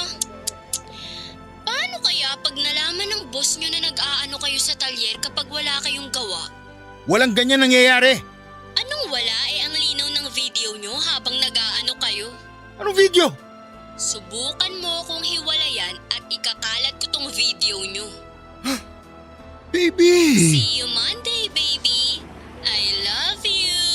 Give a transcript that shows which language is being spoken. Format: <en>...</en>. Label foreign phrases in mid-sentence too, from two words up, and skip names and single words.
<tl>Paano kaya pag nalaman ng boss niyo na nag-aano kayo sa talyer kapag wala kayong gawa? Walang ganyan nangyayari. Anong wala ang linaw ng video niyo habang nag-aano kayo? Anong video? Subukan mo kung hiwalayan at ikakalat ko tong video niyo. Baby!</tl> <en>See you Monday, baby. I love you.</en>